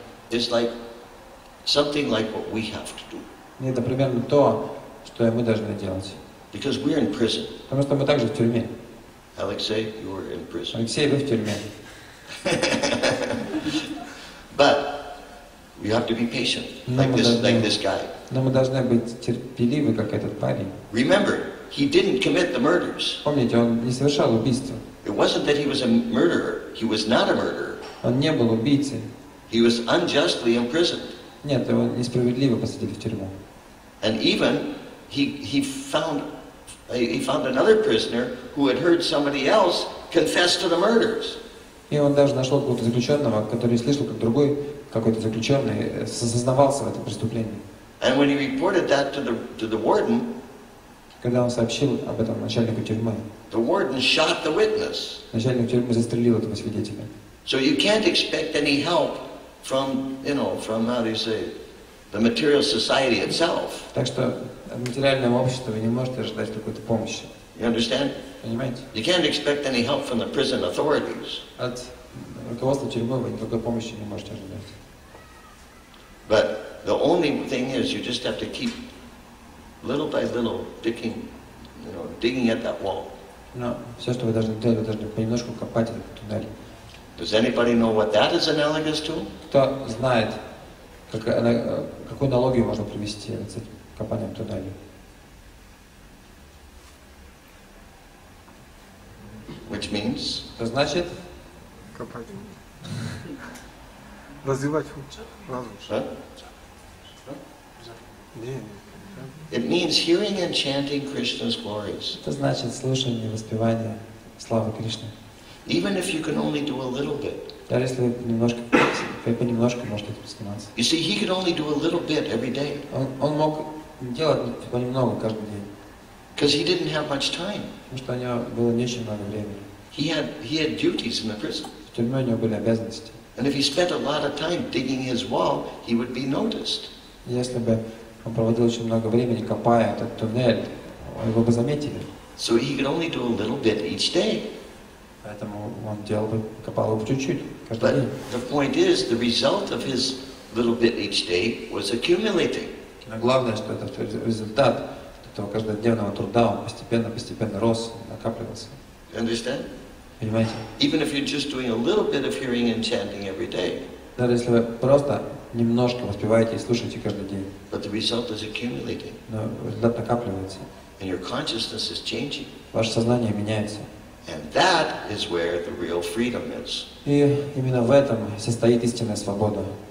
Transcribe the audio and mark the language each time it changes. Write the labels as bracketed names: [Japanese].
[English] is like something like what we have to do. [Russian] И это примерно то, что мы должны делать. [English] Because we're in prison. [Russian] Потому что мы также в тюрьме. [English] Alexei, you are in prison. [Russian] Алексей, вы в тюрьме. [English] But we have to be patient, No, like this guy. [Russian] Но мы должны быть терпеливы, как этот парень. [English] Remember, he didn't commit the murders. [Russian] Помните, он не совершал убийства. [English] It wasn't that he was a murderer. He was not a murderer. [Russian] Он не был убийцей. [English] He was unjustly imprisoned. [Russian] Нет, его несправедливо посадили в тюрьму. [English] And even he found another prisoner who had heard somebody else confess to the murders. [Russian] И он даже нашел какого-то заключенного, который слышал, как другой какой-то заключенный сознавался в этом преступлении. [English] And when he reported that to the warden, [Russian] Когда он сообщил об этом начальнику тюрьмы, [English] the warden shot the witness. [Russian] начальник тюрьмы застрелил этого свидетеля. [English] So you can't expect any help from, from, how do you say, the material society itself. [Russian] Так что от материального общества вы не можете ожидать какой-то помощи. [English] You understand? [Russian] Понимаете? [English] You can't expect any help from the prison authorities. [Russian] От руководства тюрьмы вы никакой помощи не можете ожидать. [English] But the only thing is you just have to keep little by little digging at that wall. [Russian] Но все, что вы должны делать, вы должны понемножку копать этот туннель. [English] Does anybody know what that is analogous to? [Russian] Кто знает, какую аналогию можно привести с этим копанием туннеля? [English] Which means? [Russian] Это значит? Копать. Развивать разум. Huh? Не. [English] It means hearing and chanting Krishna's glories. [Russian] Это значит слушание, воспевание славы Кришны. [English] Even if you can only do a little bit. [Russian] Даже если вы понемножку можете этим заниматься. [English] You see, he could only do a little bit every day. [Russian] Он мог делать понемногу каждый день. [English] Because he didn't have much time. [Russian] Потому что у него было не очень много времени. [English] He had duties in the prison. [Russian] В тюрьме у него были обязанности. [English] And if he spent a lot of time digging his wall, he would be noticed. [Russian] Если бы он проводил очень много времени, копая этот туннель, его бы заметили. [English] So he could only do a little bit each day. [Russian] Поэтому он копал его чуть-чуть каждый день. [English] But the point is, the result of his little bit each day was accumulating. [Russian] Но главное, что это результат этого каждодневного труда, он постепенно рос, накапливался. [English] You understand? [Russian] Понимаете? [English] Even if you're just doing a little bit of hearing and chanting every day. [Russian] Даже если вы просто немножко воспеваете и слушаете каждый день. [English] But the result is accumulating. [Russian] Но результат накапливается. [English] And your consciousness is changing. [Russian] Ваше сознание меняется. [English] And that is where the real freedom is. [Russian] И именно в этом состоит истинная свобода.